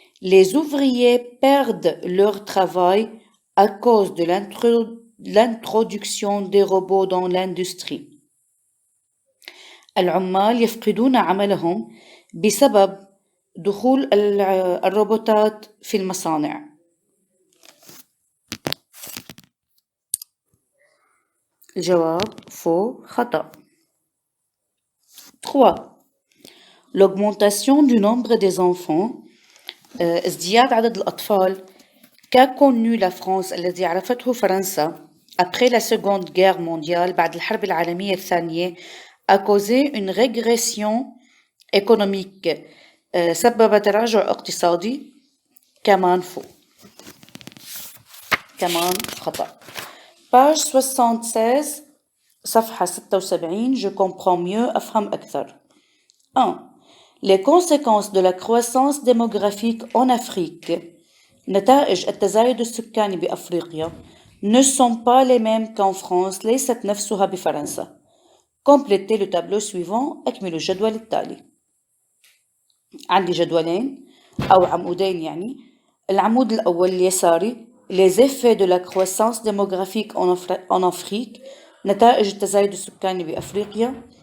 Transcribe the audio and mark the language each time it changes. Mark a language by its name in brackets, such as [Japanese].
[French] Les ouvriers perdent leur travail à cause de l'introduction des robots dans l'industrie. [Arabic] العمال يفقدون عملهم بسبب دخول الروبوتات في المصانع. الجواب [French] faux [Arabic] خطأ. 3. [French] L'augmentation du nombre des enfants، [Arabic] ازدياد عدد الأطفال [French] qu'a connu la France، [Arabic] الذي عرفته فرنسا [French] après la Seconde Guerre mondiale، [Arabic] بعد الحرب العالمية الثانية، [French] a causé une régression économique، [Arabic] سبب تراجع اقتصادي. كمان [French] faux. [Arabic] كمان خطأ. [French] page 76 [Arabic] صفحة 76 [French] je comprends mieux [Arabic] أفهم أكثر. [French] 1. Les conséquences de la croissance démographique en Afrique [Arabic] نتائج التزايد السكاني بأفريقيا [French] ne sont pas les mêmes qu'en France [Arabic] ليست نفسها بفرنسا. [French] Complétez le tableau suivant. [Arabic] أكملوا الجدول التالي. عندي جدولين أو عمودين يعني. العمود الأول اليساري [French] les effets de la croissance démographique en Afrique [Arabic] نتائج التزايد السكاني بأفريقيا.